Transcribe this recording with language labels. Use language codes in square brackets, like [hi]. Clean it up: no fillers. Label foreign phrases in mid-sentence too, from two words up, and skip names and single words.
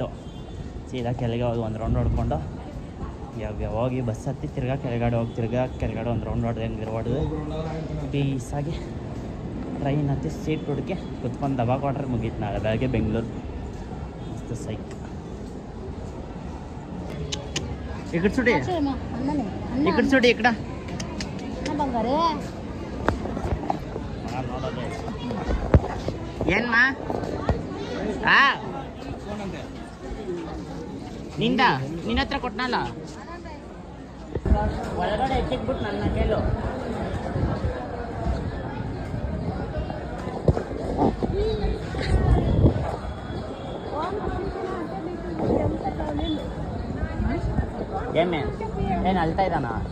[kn] ಸೀದಾ ಕೆಳಗೆ ಹೋಗಿ ಒಂದು ರೌಂಡ್ ಹೊಡ್ಕೊಂಡು ಇವಾಗ ಹೋಗಿ ಬಸ್ ಹತ್ತಿ ತಿರ್ಗಾ ಕೆಳಗಡೆ ಹೋಗಿ ಕೆಳಗಡೆ ಒಂದು ರೌಂಡ್ ಹೊಡೆದು ಪೀಸಾಗಿ ಟ್ರೈನ್ ಹತ್ತಿ ಸೀಟ್ ಹುಡುಕಿ ಕುತ್ಕೊಂಡು ದಬಾ ಕೊಟ್ರೆ ಮುಗೀತು. ನಾಳೆ ಬೆಳಗ್ಗೆ ಬೆಂಗಳೂರು. ಮಸ್ತ್ ಸೈಕ್. [te] ఇక్కడ చూడు, అన్ననే ఇక్కడ చూడు, ఇక్కడ అన్న బంగారే [kn] ಏನ್ಮಾ ನಿಂದ ನಿನ್ನ ಹತ್ರ ಕೊಟ್ನಲ್ಲ ಒಳಗಡೆ ಎತ್ತಿಕ್ಬಿಟ್ಟು ನನ್ನ ಕೇಳು. ಏನು ಅಳ್ತಾ ಇದ್ದಾನ?